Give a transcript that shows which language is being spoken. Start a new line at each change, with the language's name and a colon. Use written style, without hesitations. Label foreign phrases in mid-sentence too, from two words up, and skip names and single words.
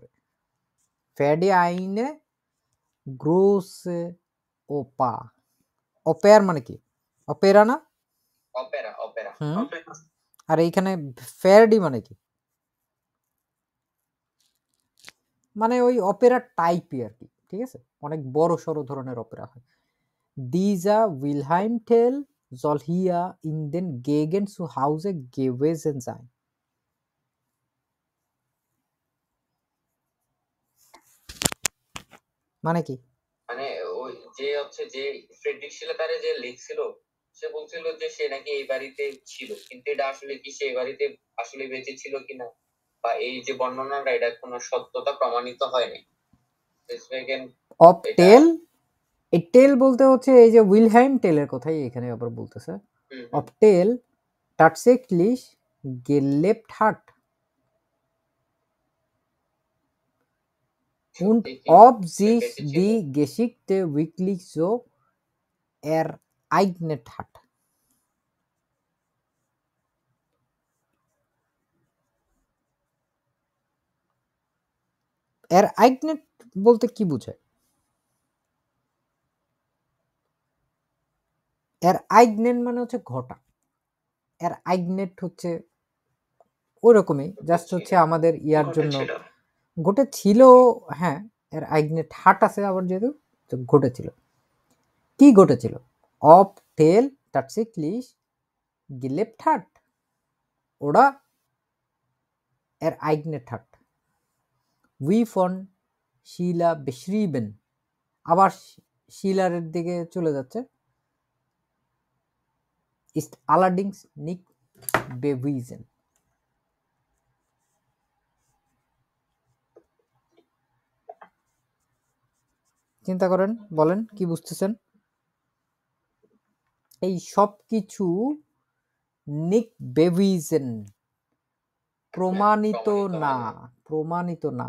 German: Verdi eine große Oper,
Bangla: অপের মানে কি? অপেরা না? অপেরা, অপেরা। আর এইখানে ফ্যাডি মানে কি? মানে ওই অপেরা টাইপই আর কি, ঠিক আছে? অনেক বড় সড়ো ধরনের অপেরা হয়।
German: Dieser Wilhelm Tell soll hier in den Gegend zu Hause gewesen sein.
Bangla: মানে কি? মানে ওই যে হচ্ছে যে ফ্রেডরিক শিলার যে লিখছিল, সে বলছিল যে সে নাকি এই বাড়িতে ছিল, কিন্তু এটা আসলে কি সে বাড়িতে আসলে বেঁচে ছিল কিনা, বা এই যে বর্ণনাটা এটা কোনো সত্যতা প্রমাণিত হয়নি। অফ টেল, এই টেল বলতে হচ্ছে এই যে উইলহেম টেলের কথাই এখানে আবার বলতেছে।
German: ob Tell tatsächlich gelebt hat und ob sich die Geschichte wirklich so ereignet hat.
Bangla: ereignet বলতে কি বোঝায়? ereignen মানে হচ্ছে ঘটা, ereignet হচ্ছে ওরকমই জাস্ট হচ্ছে আমাদের ইয়ার জন্য ঘটেছিল। হ্যাঁ,
German: ereignet hat
Bangla: আছে আবার, যেহেতু তো ঘটেছিল। কি ঘটেছিল?
German: ob Tell tatsächlich gelebt hat oder er eignet hat wie von Schiller beschrieben।
Bangla: আবার শিলারের দিকে চলে যাচ্ছে।
German: ist allerdings nicht bewiesen।
Bangla: চিন্তা করেন, বলেন কি বুঝতেছেন? এই সব কিছু
German: nicht bewiesen,
Bangla: প্রমাণিত না, প্রমাণিত না।